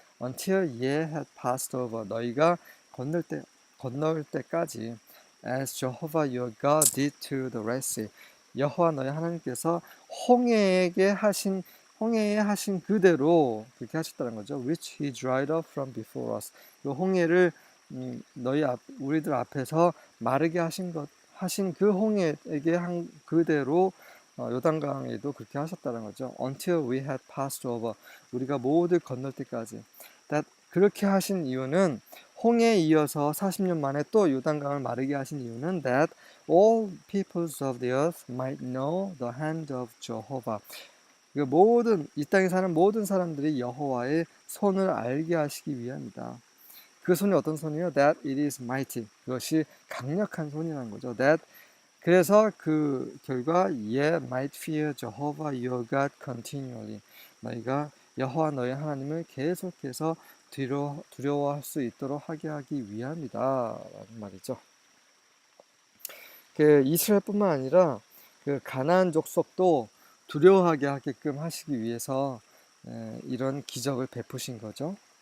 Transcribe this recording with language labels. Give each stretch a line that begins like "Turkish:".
English: Until ye had passed over.
Korean: 너희가 건널 때까지.
English: As Jehovah your God did to the Red Sea.
Korean: 여호와 너희 하나님께서 홍해에 하신 그대로 그렇게 하셨다는 거죠.
English: Which he dried up from before us.
Korean: 그 홍해를 우리들 앞에서 마르게 하신 그 홍해에게 한 그대로 요단강에도 그렇게 하셨다는 거죠.
English: Until we had passed over.
Korean: 우리가 모두 건널 때까지. 그렇게 하신 이유는 홍해에 이어서 40년 만에 또 요단강을 마르게 하신 이유는
English: that all peoples of the earth might know the hand of Jehovah.
Korean: 이 땅에 사는 모든 사람들이 여호와의 손을 알게 하시기 위함이다. 그 손이 어떤 손이요?
English: That it is mighty.
Korean: 그것이 강력한 손이라는 거죠.
English: That
Korean: 그래서 그 결과
English: Ye might fear Jehovah your God continually.
Korean: 너희가 여호와 너희 하나님을 계속해서 두려워할 수 있도록 하게 하기 위함이다 라는 말이죠. 그 이스라엘뿐만 아니라 그 가나안 족속도 두려워하게 하게끔 하시기 위해서 이런 기적을 베푸신 거죠.